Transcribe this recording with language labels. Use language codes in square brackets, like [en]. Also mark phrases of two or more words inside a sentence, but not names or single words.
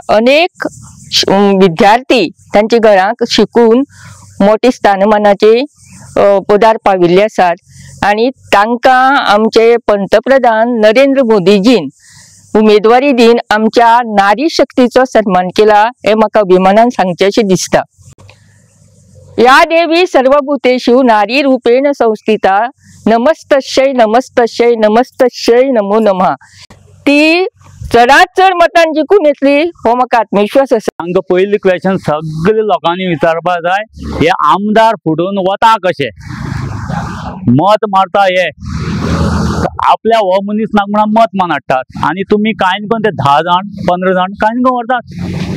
[kok] अनेक विद्यार्थी तांच्या घरांक शिकून मोठी स्थानमानाचे पदार पाविल्ले आसात आणि तांकां आमचे पंतप्रधान नरेंद्र मोदीजीन उमेदवारी दिन आमच्या नारी शक्तीचो सन्मान केला, हे म्हाका अभिमानान सांगचेशें दिसता। [sa] या देवी सर्वभूतेषु नारी रूपेण संस्थिता, नमस्तस्यै नमस्तस्यै नमस्तस्यै नमो नमः। [kok] ती चडांत चड मतान जिखून येतली हो म्हाका आत्मविश्वास आसा। हांगा पयली क्वेश्चन सगळे लोकांनी विचारपाक जाय, हे आमदार फुडून वता कशे, मत मारता हे आपल्या हो मनीस नाक म्हणून मत मानाडटात आनी तुमी कांय कोण ते 10 जाण 15 जाण कांय कोण व्हरतात।